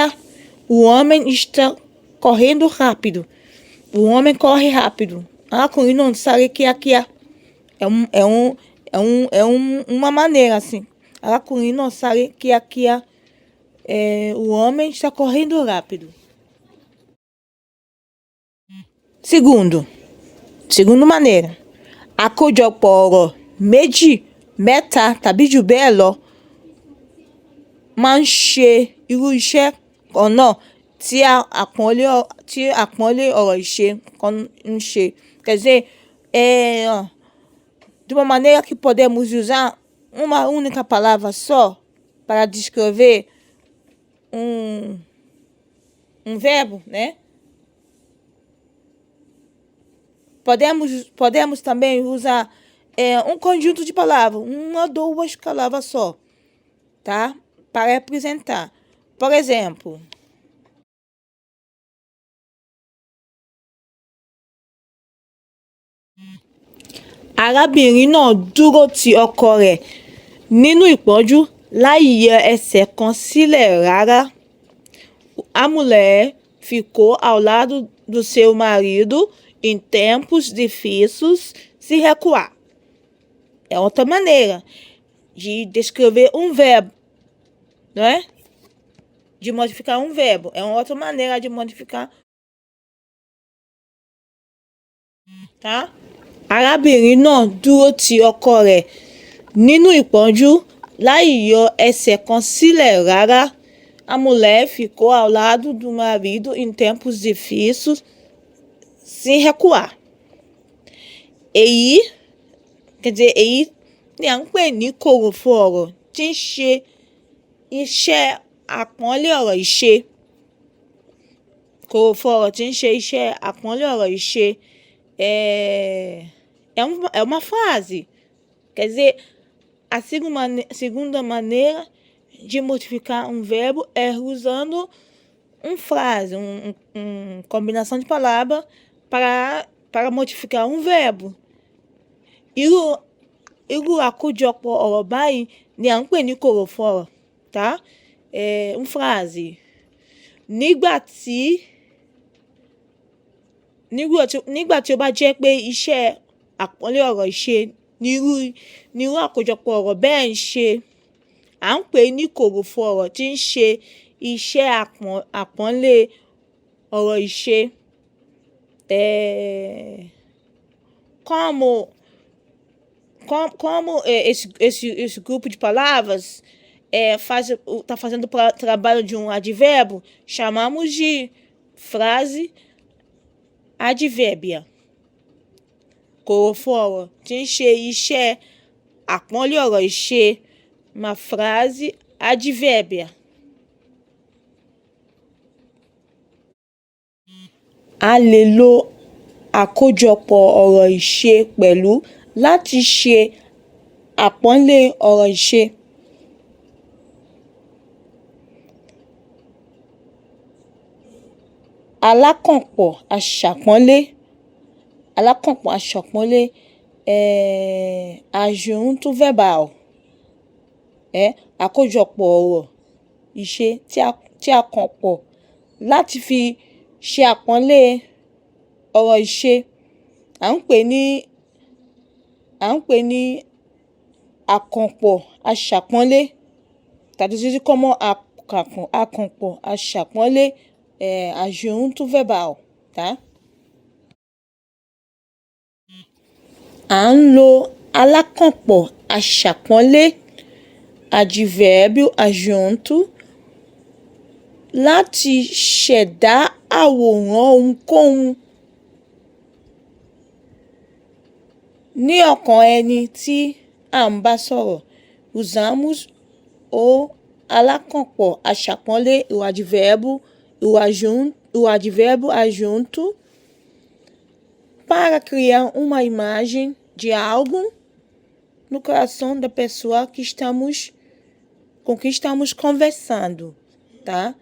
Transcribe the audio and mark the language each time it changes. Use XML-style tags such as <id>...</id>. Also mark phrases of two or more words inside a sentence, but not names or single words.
<pt>O homem está correndo rápido. O homem corre rápido.</pt> <yo>Arákùnrin náà sáré kíákíá.</yo> <pt>Uma maneira assim.</pt> <yo>Arákùnrin náà sáré kíákíá.</yo> <pt>O homem está correndo rápido. Segunda maneira.</pt> <yo>Àkójọpọ̀ ọ̀rọ̀ méjì, mẹ́ta tàbí jù bẹ́ẹ̀ lọ máa ń ṣe irú iṣẹ́ kan náà tí àpọ́nlé ọ̀rọ̀ ìṣe kan ń ṣe.</yo> <pt>Quer dizer, de uma maneira que podemos usar uma única palavra só para descrever um verbo, né? Podemos também usar um conjunto de palavras, uma ou duas palavras só, tá? Para representar. Por exemplo,</pt> <yo>arábìnrin náà dúró ti ọkọ rẹ̀ nínú ìpọ́njú láì yẹ ẹsẹ̀ kan sílẹ̀ rárá.</yo> <pt>A mulher ficou ao lado do seu marido em tempos difíceis sem recuar. É outra maneira de descrever um verbo, não é? De modificar um verbo. É uma outra maneira de modificar, tá?</pt> <yo>Arábìnrin náà dúró ti ọkọ rẹ̀ nínú ìpọ́njú láì yọ ẹsẹ̀ kan sílẹ̀ rárá.</yo> <pt>A mulher ficou ao lado do marido em tempos difíceis sem recuar. Èyí, quer dizer,</pt> <yo>èyí ni à ń pè ní kòròfo ọ̀rọ̀ tí ń ṣe iṣẹ́ àpọ́nlé ọ̀rọ̀ ìṣe. Kòròfo ọ̀rọ̀ tí ń ṣe iṣẹ́ àpọ́nlé ọ̀rọ̀ ìṣe.</yo> <pt>É uma frase. Quer dizer, a segunda maneira de modificar um verbo é usando uma frase, uma combinação de palavras para modificar um verbo.</pt> <yo>Irú àkójọpọ̀ ọ̀rọ̀ báyìí ni à ń pè ní kòròfo ọ̀rọ̀,</yo> <pt>tá? Uma frase.</pt> <yo>Nígbà tí ó bá jẹ́ pé iṣẹ́ àpọ́nlé ọ̀rọ̀ ìṣe nírú àkójọpọ̀ ọ̀rọ̀ bẹ́ẹ̀ ń ṣe, à ń pè ní kòròfo ọ̀rọ̀ tí ń ṣe iṣẹ́ àpọ́nlé ọ̀rọ̀ ìṣe.</yo> <pt>Como esse grupo de palavras está fazendo o trabalho de um advérbio, chamamos de frase advérbia.</pt> <yo>Kòròfo ọ̀rọ̀ tí ń ṣe iṣẹ́ àpọ́nlé ọ̀rọ̀ ìṣe,</yo> <pt>uma frase advérbia.</pt> <yo>A lè lo àkójọpọ̀ ọ̀rọ̀ ìṣe pẹ̀lú láti ṣe àpọ́nlé ọ̀rọ̀ ìṣe. Alákànpọ̀ aṣàpọ́nlé</yo> <pt>adjunto verbal.</pt> <yo>Àkójọpọ̀ ọ̀rọ̀ ìṣe tí a kàn pọ̀ láti fi ṣe àpọ́nlé ọ̀rọ̀ ìṣe. À ń pè ní àkànpọ̀ aṣàpọ́nlé.</yo> <pt>Traduzido como</pt> <yo>àkànpọ̀ aṣàpọ́nlé,</yo> <pt>adjunto verbal, tá?</pt> <yo>À ń lo alákànpọ̀ aṣàpọ́nlé,</yo> <pt>advérbio adjunto,</pt> <yo>láti ṣẹ̀dá àwòrán ohunkóhun ní ọkàn ẹni tí à ń bá sọ̀rọ̀.</yo> <pt>Usamos o</pt> <yo>alákànpọ̀ aṣàpọ́nlé,</yo> <pt>o advérbio adjunto, para criar uma imagem de algo no coração da pessoa com quem estamos conversando, tá?</pt>